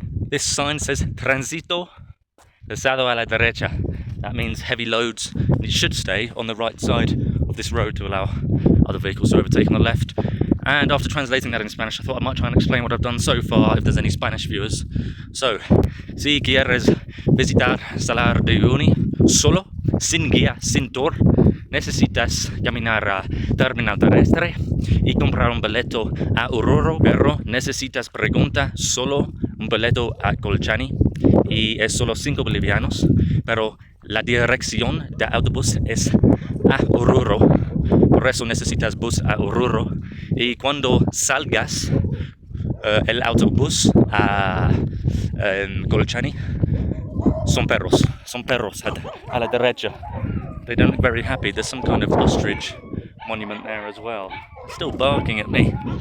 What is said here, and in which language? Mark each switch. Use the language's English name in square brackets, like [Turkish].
[English] This sign says [Spanish] Transito pesado a la derecha. [English] That means heavy loads. It should stay on the right side of this road to allow other vehicles to overtake on the left. And after translating that in Spanish, I thought I might try and explain what I've done so far if there's any Spanish viewers. [Spanish] So, si quieres visitar Salar de Uyuni solo, sin guía, sin tour, necesitas caminar a terminal terrestre y comprar un boleto a Oruro, pero necesitas preguntar solo un boleto a Colchani y es solo 5 bolivianos, pero la dirección de autobús es a Oruro, por eso necesitas bus a Oruro, y cuando salgas el autobús a Colchani son perros a la derecha. [English] They don't look very happy. There's some kind of ostrich monument there as well. They're still barking at me.